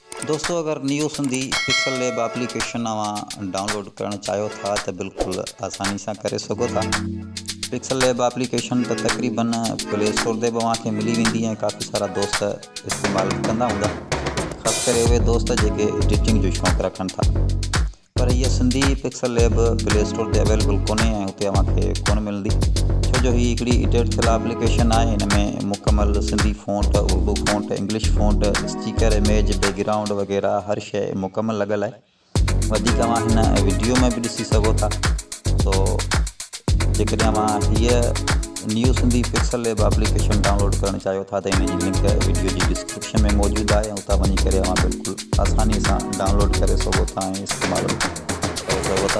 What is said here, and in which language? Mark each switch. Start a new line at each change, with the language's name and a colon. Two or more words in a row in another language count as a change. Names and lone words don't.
Sindhi: दोस्तों अगर न्यू सिंधी पिक्सल लैब एप्लीकेशन डाउनलोड करण चाहियो था तो
Hindi: बिल्कुल आसानी से
Sindhi: करे सको था। पिक्सल लैब एप्लीकेशन तो तकरीबन प्ले स्टोर ते तव्हांखे मिली वेंदी ऐं काफ़ी सारा दोस्त इस्तेमाल कंदा हूंदा, ख़ासि करे उहे दोस्त जेके एडिटिंग जो शौक़ु रखनि था। पर ये सिंधी पिक्सल लैब प्ले स्टोर ते अवेलेबल कोन्हे ऐं हुते तव्हांखे कोन मिलंदी, छो जो ही हिकिड़ी एडिट थियल एप्लीकेशन आहे। हिन में मुकमल
English: Sindhi font, Urdu font, English font, sticker, image, background
Sindhi: वग़ैरह हर शइ मुकमल लॻल आहे। वधीक तव्हां हिन वीडियो में भी ॾिसी सघो था। तो जेकॾहिं तव्हां हीअ न्यू सिंधी पिक्सल लैब एप्लीकेशन डाउनलोड करणु चाहियो था त हिन जी लिंक वीडियो जी डिस्क्रिप्शन में मौजूदु आहे ऐं उतां वञी करे तव्हां बिल्कुलु आसानी सां डाउनलोड करे सघो था ऐं इस्तेमालु करे सघो था।